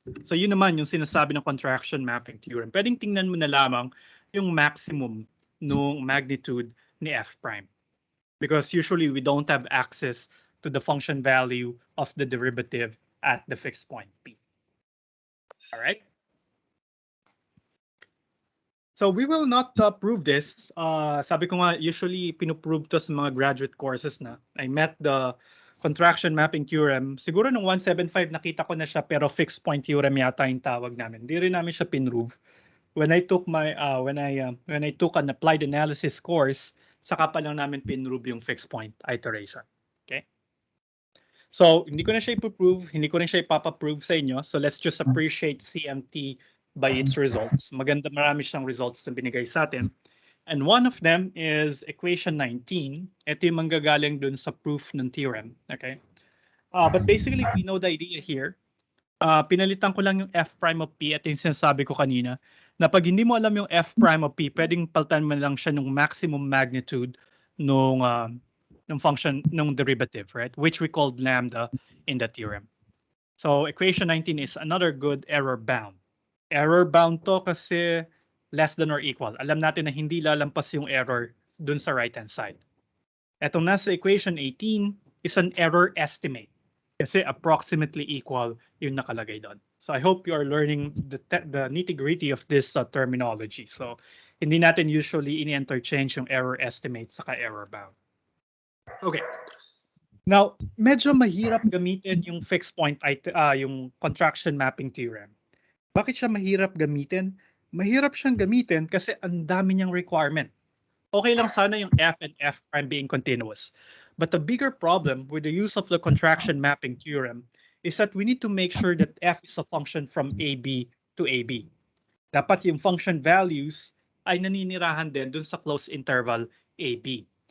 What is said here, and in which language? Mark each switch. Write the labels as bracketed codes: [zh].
[tl] So yun naman yung sinasabi ng contraction mapping theorem. Pwedeng tingnan mo na lamang yung maximum nung magnitude ni F prime. [en] Because usually we don't have access to the function value of the derivative at the fixed point P. All right? So we will not prove this. [tl] Sabi ko nga, usually pinuprove to sa mga graduate courses na. [en] I met the contraction mapping theorem. [tl] Siguro nung 175 nakita ko na siya pero fixed point theorem yata yung tawag namin. Hindi rin namin siya pinprove. [en] When I took my when I took an applied analysis course, [tl] saka pa lang namin pinprove yung fixed point iteration. [en] Okay? [tl] So, hindi ko na siya ipoprove, hindi ko rin siya ipapaprove sa inyo. [en] So, let's just appreciate CMT by its results. [tl] Maganda, marami siyang results na binigay sa atin. [en] And one of them is equation 19. [tl] Ito yung manggagaling dun sa proof ng theorem. [en] Okay? But basically, we know the idea here. [tl] Pinalitan ko lang yung F prime of P at yung sinasabi ko kanina na pag hindi mo alam yung F prime of P, pwedeng palitan mo lang siya ng maximum magnitude nung function, nung derivative, right? [en] Which we called lambda in the theorem. So equation 19 is another good error bound. [tl] Error bound to kasi less than or equal. Alam natin na hindi lalampas yung error dun sa right-hand side. Etong nasa [en] equation 18 is an error estimate. [tl] Kasi approximately equal yung nakalagay doon. [en] So I hope you are learning the nitty-gritty of this terminology. [tl] So hindi natin usually ini-interchange yung error estimate saka error bound. Okay. Now, medyo mahirap gamitin yung fixed point, yung contraction mapping theorem. Bakit siya mahirap gamitin? Mahirap siyang gamitin kasi ang dami niyang requirement. Okay lang sana yung [en] F and F prime being continuous. But the bigger problem with the use of the contraction mapping theorem is that we need to make sure that F is a function from AB to AB. [tl] Dapat yung function values ay naninirahan din dun sa closed interval AB.